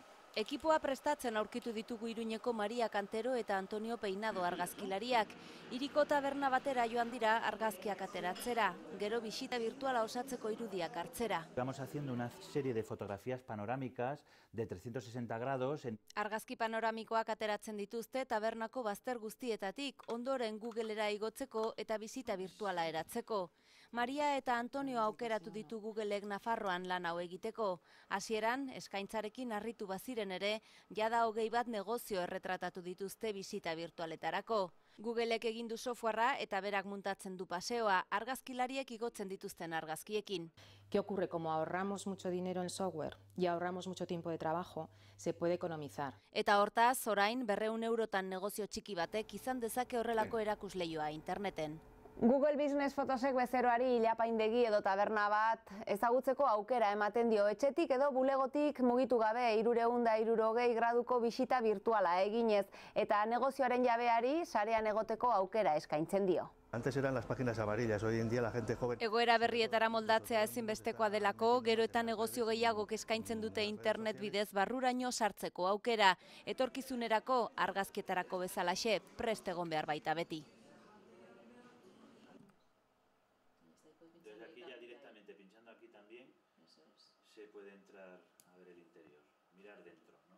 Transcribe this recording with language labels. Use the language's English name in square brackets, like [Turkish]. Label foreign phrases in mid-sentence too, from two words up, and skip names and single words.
[Basque] Ekipoa prestatzen aurkitu ditugu Iruñeko Maria Kantero eta Antonio Peinado argazkilariak. Hiriko taberna batera joan dira argazkiak ateratzera, gero bisita virtuala osatzeko irudiak hartzera. [Spanish] Estamos haciendo una serie de fotografías panorámicas de 360 grados. [Basque] Argazki panoramikoak ateratzen dituzte tabernako bazter guztietatik, ondoren Googlera igotzeko eta bisita virtuala eratzeko. Maria eta Antonio aukeratu ditu Googlek Nafarroan lan hau egiteko. Hasieran, eskaintzarekin harritu baziren ere, jada 21 negozio erretratatu dituzte bisita virtualetarako. Googlek egin du softwarea eta berak muntatzen du paseoa, argazkilariek igotzen dituzten argazkiekin. [Spanish] ¿Qué ocurre? Como ahorramos mucho dinero en software y ahorramos mucho tiempo de trabajo, se puede economizar. [Basque] Eta hortaz, orain 200 eurotan negozio txiki batek izan dezake horrelako erakusleioa interneten. Google Business Photosek bezeroari ilapaindegi edo taberna bat ezagutzeko aukera ematen dio, etxetik edo bulegotik mugitu gabe 360 graduko bisita virtuala eginez eta negozioaren jabeari sarean egoteko aukera eskaintzen dio. [Spanish] Antes eran las páginas amarillas, hoy en día la gente joven... [Basque] Egoera berrietara moldatzea ezinbestekoa delako, gero eta negozio gehiagok eskaintzen dute internet bidez barruraino sartzeko aukera. Etorkizunerako, argazkietarako bezalaxe, prest egon behar baita beti. [Spanish] Desde aquí ya directamente pinchando aquí también se puede entrar a ver el interior, mirar dentro.